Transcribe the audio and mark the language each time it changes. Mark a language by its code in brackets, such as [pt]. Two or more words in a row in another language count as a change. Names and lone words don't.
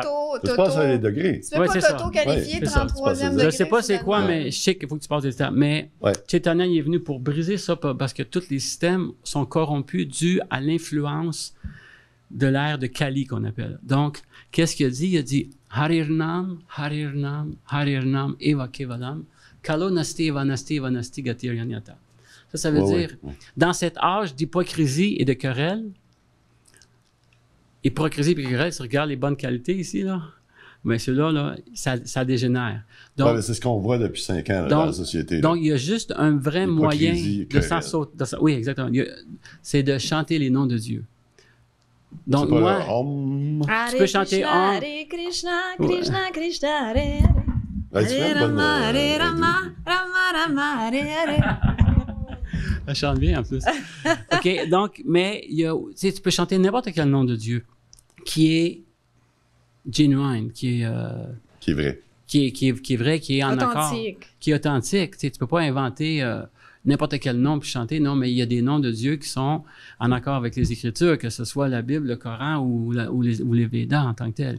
[fr] Tu passes à les degrés. Tu peux pas t'auto-qualifier 33e degré. Je sais pas c'est quoi, mais je sais qu'il faut que tu passes des étapes. Mais Chaitanya est venu pour briser ça parce que tous les systèmes sont corrompus dû à l'influence de l'ère de Kali qu'on appelle. Donc, qu'est-ce qu'il a dit? Il a dit [sa] हरेर्नाम हरेर्नाम हरेर्नाम एव केवलम् कलौ नास्ति एव नास्ति एव नास्ति गतिर् अन्यथा. [fr] Ça veut dire, dans cet âge d'hypocrisie et de querelle, hypocrisie et querelle, si tu regardes les bonnes qualités ici, là, mais ceux-là, là, ça dégénère. Donc, c'est ce qu'on voit depuis 5 ans dans la société. Donc, il y a juste un vrai moyen de s'en sauter. Oui, exactement. C'est de chanter les noms de Dieu. Donc, moi, tu peux chanter Hare Krishna, Krishna, Krishna, Hare Hare Rama, Hare Rama, Rama, Rama, Hare Hare. Elle chante bien en plus. OK, donc, mais tu peux chanter n'importe quel nom de Dieu qui est genuine, qui est vrai. Qui est vrai, qui est en accord. Qui est authentique. Tu ne peux pas inventer n'importe quel nom puis chanter. Non, mais il y a des noms de Dieu qui sont en accord avec les Écritures, que ce soit la Bible, le Coran ou les Védas en tant que tels.